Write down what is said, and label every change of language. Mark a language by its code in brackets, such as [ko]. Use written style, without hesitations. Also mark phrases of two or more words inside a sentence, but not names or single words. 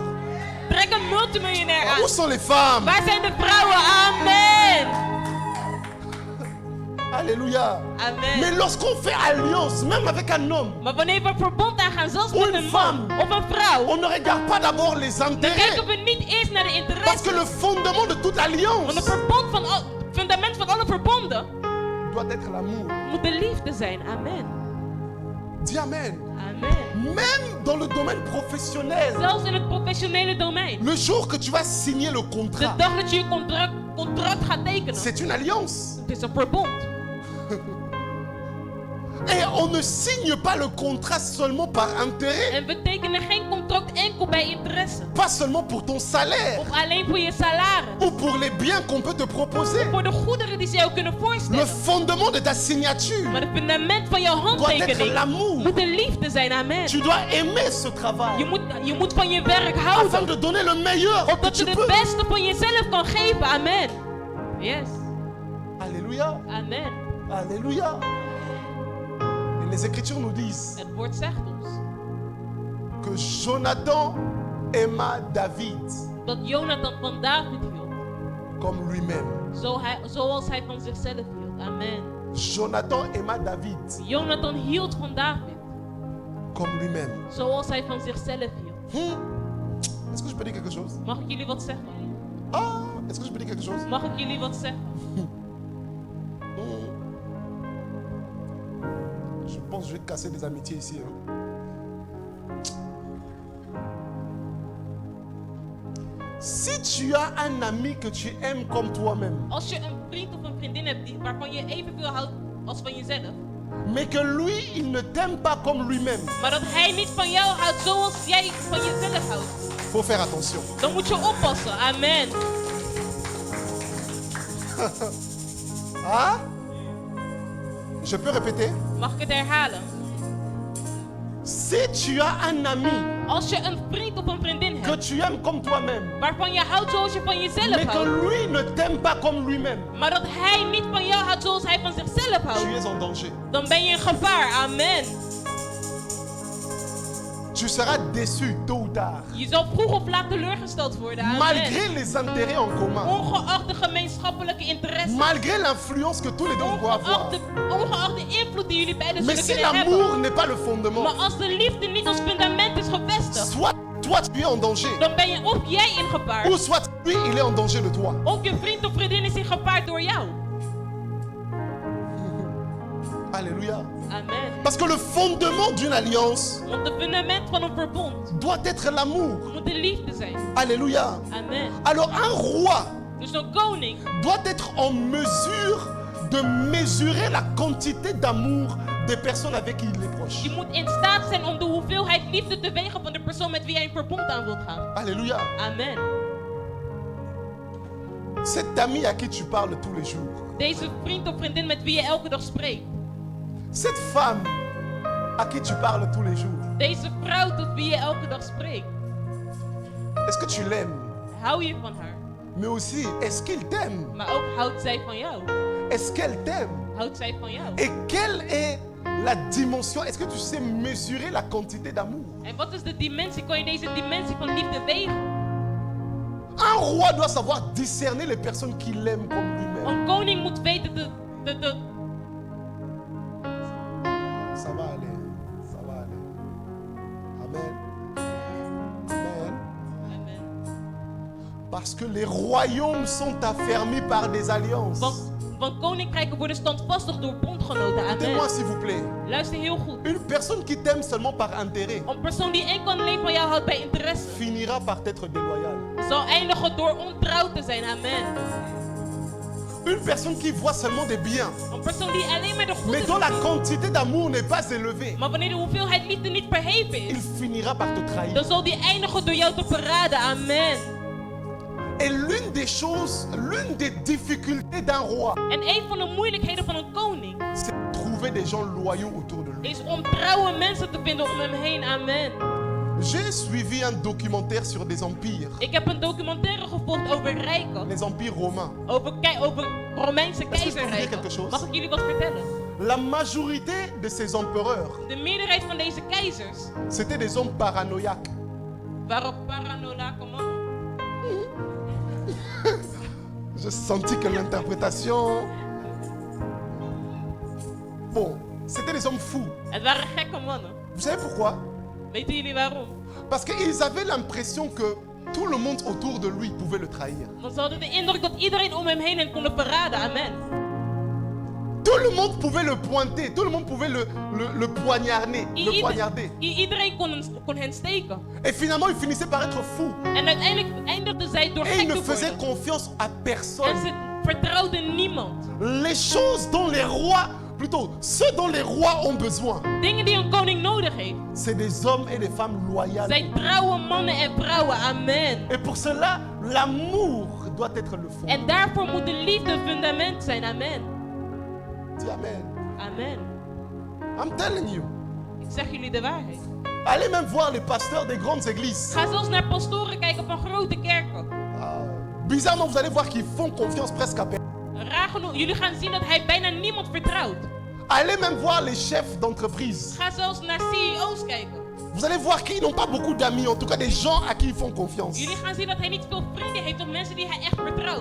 [nl] Trek een multimiljonair aan. [fr] Où sont les femmes? [nl] Waar zijn de vrouwen? Amen. [fr] Alléluia. Amen. Mais lorsqu'on fait alliance, même avec un homme, [nl] Maar wanneer we verbond aangaan, zelfs [fr] Ou [nl] met [fr] une [nl] een man [fr] femme. [nl] of een vrouw, [fr] on ne regarde pas d'abord les [nl] dan [fr] intérêts. [nl] kijken we niet eerst naar de [fr] Parce que [nl] interesse. [fr] le fondement de toute [nl] Want [fr] alliance [nl] het fundament van alle verbonden [fr] doit être l'amour. [nl] moet de liefde zijn. Amen. [fr] Dis Amen. Amen. Même dans le domaine professionnel, [nl] Zelfs in het professionele domein. [fr] le jour que tu vas signer le [nl] De [fr] contrat, [nl] dag dat je je contract gaat tekenen, [fr] c'est une alliance. [nl] het is een verbond. [fr] Et on ne signe pas le contrat seulement par intérêt, [nl] En we tekenen geen contract enkel bij interesse. [fr] pas seulement pour ton salaire [nl] Of alleen voor je salaris. [fr] ou pour les biens qu'on peut te proposer. [nl] Voor de goederen die ze jou kunnen [fr] Le [nl] voorstellen. [fr] fondement de ta signature [nl] Maar het fundament van jouw [fr] doit être [nl] handtekening [fr] l'amour. [nl] moet de liefde zijn. Amen. [fr] Tu dois aimer ce travail [nl] Je moet van je werk [fr] afin [nl] houden. [fr] de donner le meilleur que [nl] Opdat [fr] tu [nl] je het [fr] peux. [nl] beste van jezelf kan geven. Amen. Yes. [fr] Alléluia. Amen. Alléluia. Et les Écritures nous disent [nl] Het woord zegt ons [fr] que Jonathan aima David [nl] dat Jonathan van David hield. [fr] comme lui-même. [nl] Zoals hij van zichzelf hield. Amen. [fr] Jonathan aima David [nl] Jonathan hield van David. [fr] comme lui-même. [nl] Zoals hij van zichzelf hield. [fr] Est-ce que je peux dire quelque chose? [nl] Mag ik jullie wat zeggen? [fr] Ah, est-ce que je peux dire quelque chose? [nl] Mag ik jullie wat zeggen? [fr] Je pense que je vais casser des amitiés ici. Hein. Si tu as un ami que tu aimes comme toi-même, [nl] Als je een vriend of een vriendin hebt waarvan je evenveel houdt als van jezelf, [fr] mais que lui, il ne t'aime pas comme lui-même, [nl] maar dat hij niet van jou houdt zoals jij van jezelf houdt, [fr] faut faire attention. [nl] dan moet je oppassen. Amen. [fr] Hein? Je peux répéter? [nl] Mag ik het herhalen? [fr] Si tu as un ami [nl] Als je een vriend of een vriendin [fr] que [nl] hebt, [fr] tu aimes comme toi-même, [nl] waarvan je houdt zoals je van jezelf [fr] mais que [nl] houdt, [fr] lui ne t'aime pas comme lui-même, [nl] maar dat hij niet van jou houdt zoals hij van zichzelf [fr] tu [nl] houdt, [fr] es en danger. [nl] dan ben je in gevaar. Amen. [fr] Tu seras déçu tôt ou tard, [nl] Je zal vroeg of laat teleurgesteld worden. Amen. [fr] malgré les intérêts en commun, [nl] Ongeacht de gemeenschappelijke interesse. [fr] malgré l'influence que tous les deux vont avoir. [nl] Ongeacht de invloed die jullie beiden [fr] Mais [nl] zullen [fr] si [nl] kunnen [fr] l'amour [nl] hebben. [fr] n'est pas le fondement, [nl] Maar als de liefde niet als fundament is gevestigd, [fr] soit toi tu es en danger, [nl] dan ben je of jij in gevaar, [fr] ou soit lui il est en danger de toi. [nl] of je vriend of vriendin is in gevaar door jou. [fr] Alléluia. Amen. Parce que le fondement d'une alliance [nl] Want het fundament van een verbond [fr] doit être l'amour. [nl] moet de liefde zijn. [fr] Alléluia. Amen. Alors un roi [nl] Dus een koning [fr] doit être en mesure de mesurer la quantité d'amour des personnes avec qui il est proche. [nl] die moet in staat zijn om de hoeveelheid liefde te wegen van de persoon met wie hij een verbond aan wilt gaan. [fr] Alléluia. Amen. Cet ami à qui tu parles tous les jours, [nl] Deze vriend of vriendin met wie je elke dag spreekt. [fr] cette femme à qui tu parles tous les jours, [nl] Deze vrouw tot wie je elke dag spreekt. [fr] est-ce que tu l'aimes? [nl] Hou je van haar, [fr] Mais aussi, est-ce qu'il t'aime? [nl] maar ook houdt zij van jou. [fr] Est-ce qu'elle t'aime? [nl] Houdt zij van jou. [fr] Et quelle est la dimension? Est-ce que tu sais mesurer la quantité d'amour? [nl] En wat is de dimensie? Kan je deze dimensie van liefde wegen? [fr] Un roi doit savoir discerner les personnes qu'il aime comme lui-même. [nl] Een koning moet weten [fr] Ça va aller. Ça va aller. Amen. Amen. Amen. Parce que les royaumes sont affermis par des alliances. [nl] Want koninkrijken worden standvastig door bondgenoten. [fr] Écoutez-moi Amen. s'il vous plaît. [nl] Luister heel goed. [fr] Une personne qui t'aime seulement par intérêt [nl] Een persoon die enkel en alleen van jou houdt bij interesse, [fr] finira par être déloyale. [nl] zal eindigen door ontrouw te zijn. Amen. [fr] Une personne qui voit seulement des biens, [nl] Een persoon die alleen maar de [fr] mais [nl] goede [fr] dont la [nl] ziet, [fr] quantité d'amour n'est pas élevée, [nl] maar wanneer de hoeveelheid liefde niet verheven [fr] il [nl] is, [fr] finira par te trahir. [nl] dan zal die eindigen door jou te verraden. Amen. [fr] Et l'une des choses, l'une des difficultés d'un roi, [nl] En een van de moeilijkheden van een koning [fr] c'est de trouver des gens loyaux autour de lui. [nl] is om trouwe mensen te vinden om hem heen. Amen. [fr] J'ai suivi un documentaire sur des empires, [nl] Ik heb een documentaire gevolgd over rijken. [fr] les empires romains. [nl] Over Romeinse [fr] Est-ce que je peux vous dire [nl] keizerrijken. [fr] quelque chose? [nl] Mag ik jullie wat vertellen? [fr] La majorité de ces empereurs, [nl] De meerderheid van deze keizers [fr] c'était des hommes paranoïaques. [nl] waren paranoïaque mannen. [fr] J'ai senti que l'interprétation... Bon, c'était des hommes fous. [nl] Het waren gekke mannen. [fr] Vous savez pourquoi? [nl] Weten jullie waarom? [fr] Parce qu'ils avaient l'impression que tout le monde autour de lui pouvait le trahir. [nl] Want ze hadden de indruk dat iedereen om hem heen hen kon verraden. Amen. [fr] Tout le monde pouvait le pointer, tout le monde pouvait le poignarder. Le poignarder. [nl] Iedereen kon hen steken. [fr] Et finalement, il finissait par être fou. [nl] En uiteindelijk eindigden zij door [fr] Et il [nl] gek [fr] ne [nl] te [fr] faisait [nl] worden. [fr] confiance à [nl] En [fr] personne. [nl] ze vertrouwden niemand. [fr] Les choses dont les rois, plutôt, ce dont les rois ont besoin, [nl] Dingen die een koning nodig heeft, [fr] c'est des hommes et des femmes loyales. [nl] zijn trouwe mannen en vrouwen. Amen. [fr] Et pour cela, l'amour doit être le fond. [nl] En daarvoor moet de liefde het fundament zijn. Amen. [fr] Dis amen. Amen. [en] I'm telling you. [nl] Ik zeg jullie de waarheid. [fr] Allez même voir les pasteurs des grandes églises. [nl] Ga zelfs naar pastoren kijken van grote kerken. [fr] Bizarrement, vous allez voir qu'ils font confiance presque à personne. [nl] Raar genoeg, jullie gaan zien dat hij bijna niemand vertrouwt. [fr] Allez même voir les chefs d'entreprise. [nl] Ga zelfs naar CEO's kijken. [fr] Vous allez voir qu'ils n'ont pas beaucoup d'amis, en tout cas des gens à qui ils font confiance. [nl] Jullie gaan zien dat hij niet veel vrienden heeft of mensen die hij echt vertrouwt.